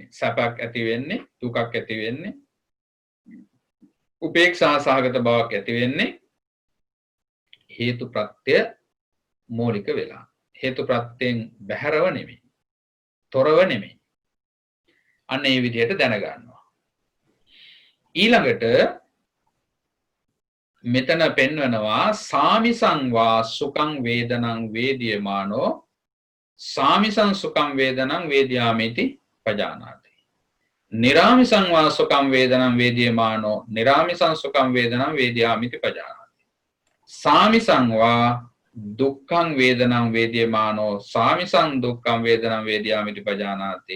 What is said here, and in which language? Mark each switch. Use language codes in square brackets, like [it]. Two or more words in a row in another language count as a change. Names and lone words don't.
[si] සැපක් ඇති වෙන්නේ, දුකක් ඇති වෙන්නේ, උපේක්ෂා සහගත බවක් ඇති වෙන්නේ හේතු ප්‍රත්‍ය මූලික වෙලා. හේතු ප්‍රත්‍යයෙන් බැහැරව නෙමෙයි. තොරව නෙමෙයි. අන්න ඒ විදිහට දැනගන්නවා. ඊළඟට මෙතන පෙන්වනවා [pi] සාමිසං වා සුඛං වේදනං වේදියමානෝ සාමිසං සුඛං වේදනං වේදියාමිති පජානාති. නිරාමිසං වා සුඛං වේදනං වේදියමානෝ නිරාමිසං සුඛං වේදනං වේදියාමිති පජානාති. සාමිසං වා දුක්ඛං වේදනං වේදියමානෝ සාමිසං දුක්ඛං වේදනං වේදියාමිති පජානාති.